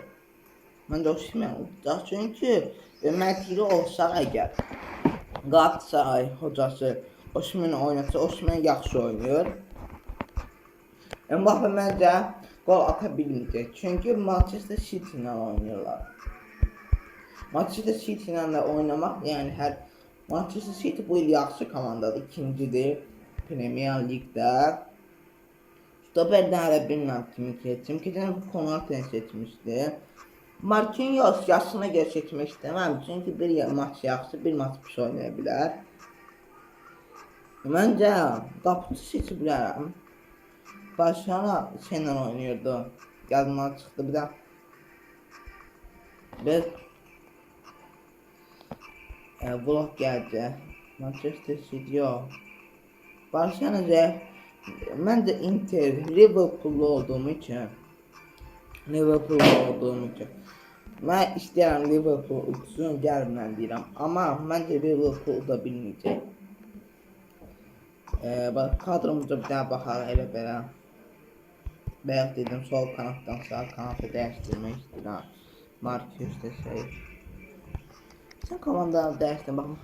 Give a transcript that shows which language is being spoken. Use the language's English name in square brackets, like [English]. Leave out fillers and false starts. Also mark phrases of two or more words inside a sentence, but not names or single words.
[Azerbaijani] Bence Osimhen olacaq çünkü məcburi olsa əgər Galatasaray hocası Osimhen'i oynatsa, Osimhen yaxşı oynuyor. [Turkish] Mbappe bence gol atabilmeyecek çünkü Manchester City ile oynuyorlar. Manchester City ile oynamak yani Manchester City bu yıl [Azerbaijani] yaxşı komandadır, ikincidir Premier Lig'də. Stoperdən hələ bilməm kimi seçim. Keçən bu Konateni seçmişdi. [Turkish] Marquinhos yaşına göre seçmek istemem çünkü bir maç yaxşı, [Azerbaijani] bir maç pis oynaya bilər. Bence qapıcı seçə bilərəm. [Turkish] Barcelona senle oynuyordu. Yazmalar çıktı bir de. Vlog geldi. Manchester City yok. Barcelona ben de Inter, Liverpool'lu olduğum için. [Azerbaijani] Ben istəyirəm Liverpool udsun, gəlmən deyirəm. Amma məncə Liverpool da bilməyəcək. Kadromuzda bir daha baxaq elə belə. Bayaq dedim sol kanatdan sağ kanata dəyişdirmək istəyirəm. Marquinhos da Sen komandanı dəyişdir, baxın.